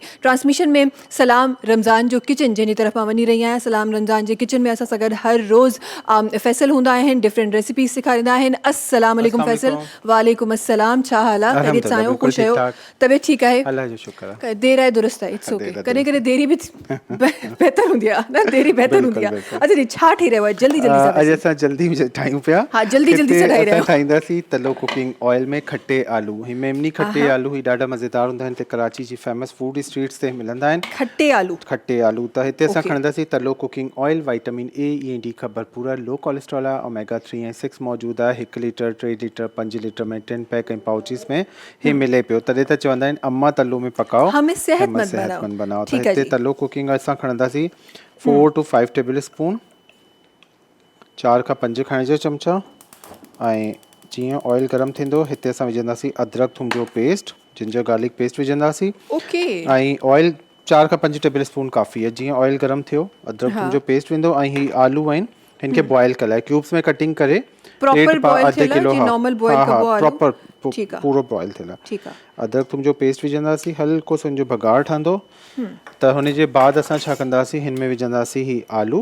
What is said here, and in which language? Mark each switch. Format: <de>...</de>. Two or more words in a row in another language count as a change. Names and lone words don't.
<sd>ट्रांसमिशन में सलाम रमज़ान जो किचन जंहिंजी तरफ़ मां वञी रही आहियां, सलाम रमज़ान जे किचन में असां सां गॾु हर रोज़ फैसल हूंदा आहिनि,</sd> <en>different recipes</en> <sd>सेखारींदा आहिनि।</sd> <ar>السلام عليكم फैसल। وعليكم السلام,</ar> <sd>छा हाल आहे? तबियत सां आहियो? ख़ुशि आहियो? तबियत ठीकु आहे? अल्लाह जो शुक्र आहे। देर आहे दुरुस्त आहे,</sd> <en>It's okay.</en> <sd>कॾहिं कॾहिं देरी बि बहितर हूंदी आहे, न देरी बहितर हूंदी आहे। अच्छा जी, छा ठही रहियो आहे? जल्दी सां अॼु असां जल्दी ठाहियूं पिया। हा, जल्दी सां ठाहे रहिया आहियूं। ठाहींदासीं तलो</sd> <en>cooking oil</en> <sd>में खट्टे आलू। ही मेमनी खट्टे आलू ही ॾाढा मज़ेदार हूंदा आहिनि। कराची जी</sd> <en>famous food streets</en> <sd>ते मिलंदा आहिनि खट्टे आलू। त हिते असां खणंदासीं तलो</sd> <en>cooking oil.</en> <sd>विटामिन ए ऐं डी खां भरपूर आहे,</sd> <en>low cholesterol</en> <sd>आहे, ओमेगा 3 ऐं 6 मौजूदु आहे। 1 लीटर, 3 लीटर, 5 लीटर में 10 पैक ऐं पाउचिस में ही मिले पियो। तॾहिं त चवंदा आहिनि अम्मा</sd> <ur>تلو میں پکاؤ، صحت مند بناؤ.</ur> <sd>त हिते तलो कुकिंग असां खणंदासीं</sd> <en>4 to 5 tablespoon,</en> <sd>4 खां 5 खाइण जो चमचा। ऐं जीअं ऑयल गरम थींदो हिते असां विझंदासीं अदरक थूम जो पेस्ट,</sd> <en>ginger garlic paste</en> <sd>विझंदासीं। ऐं ऑयल 4 खां 5</sd> <en>tablespoon</en> <sd>काफ़ी आहे। जीअं ऑयल गरम थियो अदरक थूम जो पेस्ट वेंदो ऐं ही आलू आहिनि हिन खे बॉयल कलाए क्यूब्स में कटिंग करे अधु किलो प्रॉपर पूरो बॉयल थियल आहे। अदरक थूम जो पेस्ट विझंदासीं, हल्को सो हिनजो भगाड़ ठहंदो त हुन जे बाद असां छा कंदासीं, हिन में विझंदासीं ही आलू।</sd>